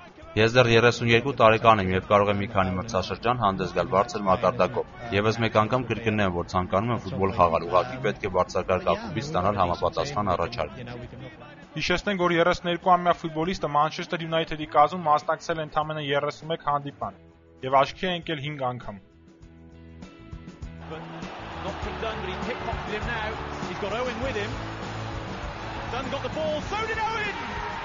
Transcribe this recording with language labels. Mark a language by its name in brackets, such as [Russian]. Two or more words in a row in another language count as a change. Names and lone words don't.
[Armenian] Ես դեռ 32 տարեկան եմ եւ կարող եմ մի քանի մրցաշրջան հանդես գալ բարձր մակարդակով։ Եվս մեկ անգամ կրկնեմ, որ ցանկանում եմ ֆուտբոլ խաղալ, ուղղակի պետք է բարձրակարգ ակումբից ստանալ համապատասխան առաջարկ։ Հիշեցնենք, որ 32-ամյա ֆուտբոլիստը Մանչեսթեր Յունայթեդի կազմում մասնակցել է ընդամենը 31 հանդիպան եւ աչքի է ընկել 5 անգամ։ [English] Not from Dunn, but he pickpocketed him now. He's got Owen with him. Dunn got the ball, so did Owen!